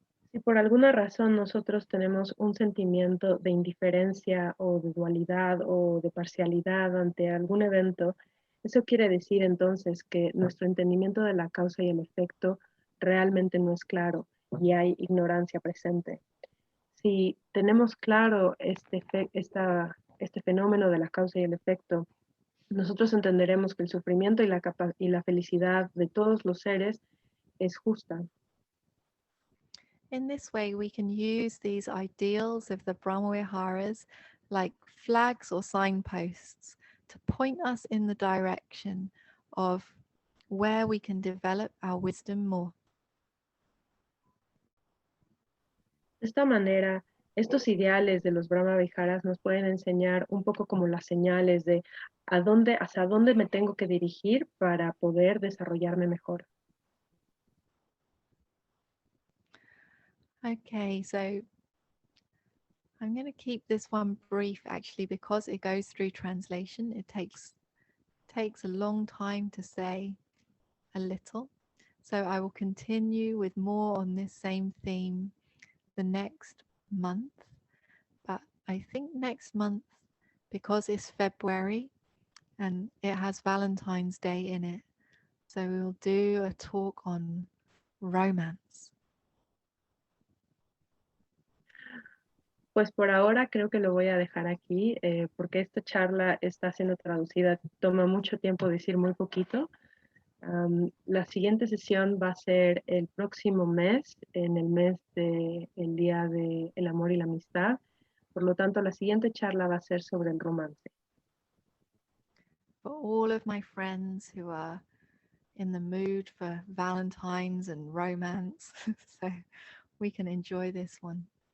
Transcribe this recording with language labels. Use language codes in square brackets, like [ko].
[es] Si por alguna razón nosotros tenemos un sentimiento de indiferencia o de dualidad o de parcialidad ante algún evento, eso quiere decir entonces que nuestro entendimiento de la causa y el efecto realmente no es claro y hay ignorancia presente. Si tenemos claro este fenómeno de la causa y el efecto nosotros entenderemos que el sufrimiento y la felicidad de todos los seres es justa. [en] In this way, we can use these ideals of the Brahmaviharās like flags or signposts to point us in the direction of where we can develop our wisdom more. [es] De esta manera, estos ideales de los Brahmaviharās nos pueden enseñar un poco como las señales de hacia dónde me tengo que dirigir para poder desarrollarme mejor. [en] Okay, so I'm going to keep this one brief actually because it goes through translation. It takes a long time to say a little. So I will continue with more on this same theme the next month. But I think next month, because it's February and it has Valentine's Day in it, so we'll do a talk on romance. [es] Pues por ahora creo que lo voy a dejar aquí porque esta charla está siendo traducida, toma mucho tiempo decir muy poquito. La siguiente sesión va a ser el próximo mes, en el mes del Día del Amor y la Amistad. Por lo tanto, la siguiente charla va a ser sobre el romance. [en] For all of my friends who are in the mood for Valentine's and romance, so we can enjoy this one.